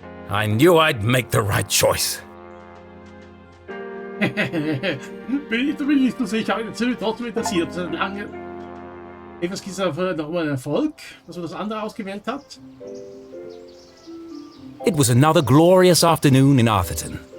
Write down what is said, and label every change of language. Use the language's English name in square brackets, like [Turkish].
[English] I knew I'd make the right choice. [German] bin ich nicht so sicher, aber natürlich trotzdem interessiert. Das ist eine lange. Etwas gibt es nochmal einen Erfolg, dass man das andere ausgewählt hat. [English] It was another glorious afternoon in Atherton.